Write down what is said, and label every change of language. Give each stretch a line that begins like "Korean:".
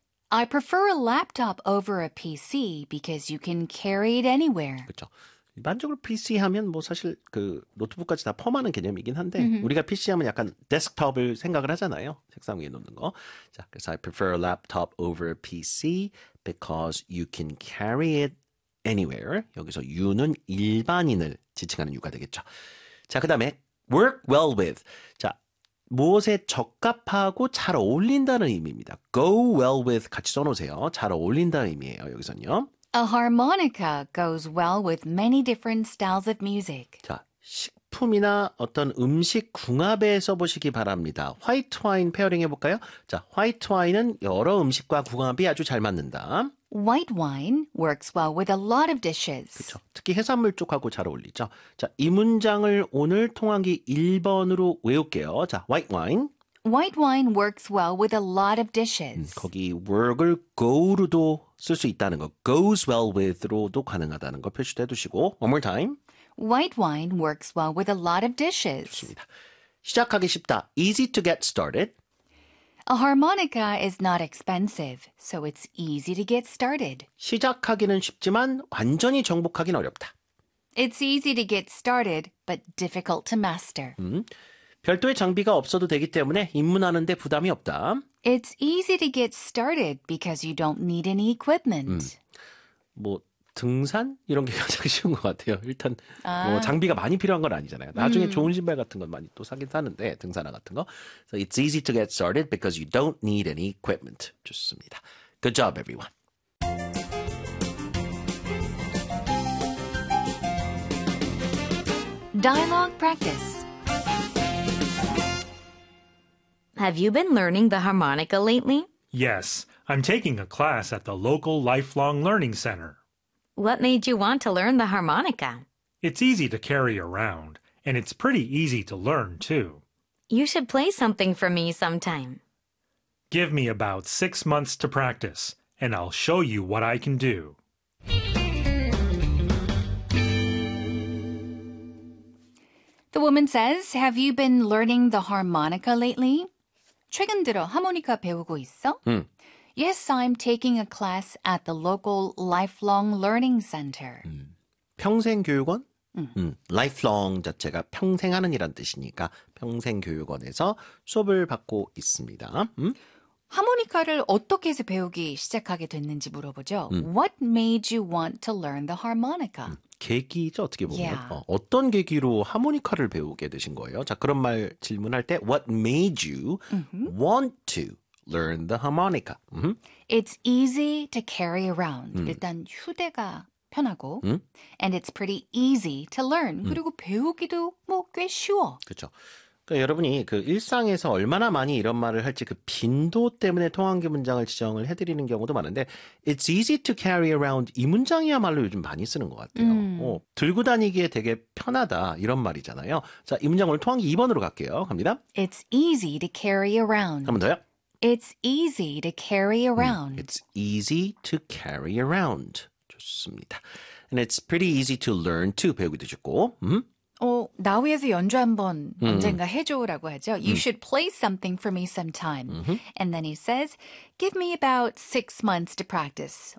English: I prefer a laptop over a PC because you can carry it anywhere.
Korean: 그렇죠. 일반적으로 PC 하면 뭐 사실 그 노트북까지 다 포함하는 개념이긴 한데 우리가 PC 하면 약간 데스크탑을 생각을 하잖아요. 책상 위에 놓는 거. 자, 그래서
English: I prefer a laptop over a PC because you can carry it anywhere.
Korean: 여기서 you는 일반인을 지칭하는 you가 되겠죠. 자, 그다음에
English: work well with.
Korean: 자, 무엇에 적합하고 잘 어울린다는 의미입니다.
English: Go well with
Korean: 같이 써놓으세요. 잘 어울린다는 의미예요. 여기서는요.
English: A harmonica goes well with many different styles of music.
Korean: 자, 식품이나 어떤 음식 궁합에 써보시기 바랍니다. 화이트 와인 페어링 해볼까요? 자, 화이트 와인은 여러 음식과 궁합이 아주 잘 맞는다.
English: White wine works well with a lot of dishes.
Korean: 그렇죠. 특히 해산물 쪽하고 잘 어울리죠. 자, 이 문장을 오늘 통환기 1번으로 외울게요.
English: 자, white wine. White wine works well with a lot of dishes.
Korean: 거기 work을 go로도 쓸 수 있다는 거,
English: goes well with
Korean: 로도 가능하다는 거 표시도 해두시고,
English: one more time. White wine works well with a lot of dishes.
Korean: 좋습니다. 시작하기 쉽다.
English: Easy to get started. A harmonica is not expensive, so it's easy to get started.
Korean: 시작하기는 쉽지만 완전히 정복하기는 어렵다.
English: It's easy to get started, but difficult to master.
Korean: 별도의 장비가 없어도 되기 때문에 입문하는 데 부담이 없다.
English: It's easy to get started because you don't need any equipment.
Korean: 뭐 등산 이런 게 가장 쉬운 것 같아요. 일단 뭐 장비가 많이 필요한 건 아니잖아요. 나중에 좋은 신발 같은 건 많이 또 사긴 사는데 등산화 같은 거.
English: So it's easy to get started because you don't need any equipment.
Korean: 좋습니다.
English: Good job, everyone. Dialogue practice. Have you been learning the harmonica lately? Yes, I'm taking a class at the local Lifelong Learning Center. What made you want to learn the harmonica? It's easy to carry around, and it's pretty easy to learn, too. You should play something for me sometime. Give me about 6 months to practice, and I'll show you what I can do. The woman says, Have you been learning the harmonica lately?
Korean: 최근 들어 하모니카 배우고 있어?
English: Yes, I'm taking a class at the local lifelong learning center.
Korean: 평생 교육원? Lifelong 자체가 평생 하는 이란 뜻이니까 평생 교육원에서 수업을 받고 있습니다. 하모니카를 어떻게 해서 배우기 시작하게 됐는지 물어보죠.
English: What made you want to learn the harmonica?
Korean: 계기죠, 어떻게 보면. Yeah. 어떤 계기로 하모니카를 배우게 되신 거예요? 자, 그런 말 질문할 때
English: What made you want to learn the harmonica? It's easy to carry around.
Korean: 일단 휴대가 편하고
English: And it's pretty easy to learn.
Korean: 그리고 배우기도 뭐 꽤 쉬워. 그렇죠. 여러분이 그 일상에서 얼마나 많이 이런 말을 할지 그 빈도 때문에 통환기 문장을 지정을 해드리는 경우도 많은데
English: It's easy to carry around
Korean: 이 문장이야말로 요즘 많이 쓰는 것 같아요. 들고 다니기에 되게 편하다 이런 말이잖아요. 자, 이 문장 오늘 통환기 2번으로 갈게요. 갑니다.
English: It's easy to carry around.
Korean: 한 번 더요.
English: It's easy to carry around. It's easy to carry around.
Korean: 좋습니다.
English: And it's pretty easy to learn to
Korean: 배우기도 쉽고 나 위해서 연주 한번 언젠가 해줘라고 하죠.
English: You should play something for me sometime. And then he says, give me about 6 months to practice.